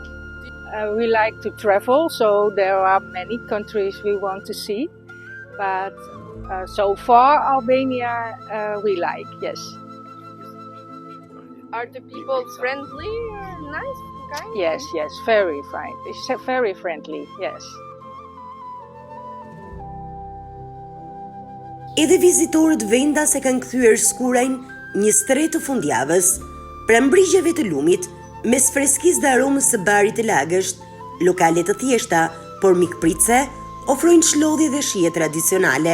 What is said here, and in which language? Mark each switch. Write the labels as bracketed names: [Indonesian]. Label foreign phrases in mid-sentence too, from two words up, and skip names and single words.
[English] We like to travel, so there are many countries we want to see, but so far Albania we like, yes. Are the people friendly or nice? Kind? Yes, very fine. It's very friendly, yes. [Albanian] Edhe vizitorët vendas e kanë kthyer Skurajnë një stret të fundjavës, pra mbrigjeve të lumit, mes freskisë dhe aromës së barit të lagësht, lokale të thjeshta, por mikpritse, ofrojnë çlodhje dhe shije tradicionale.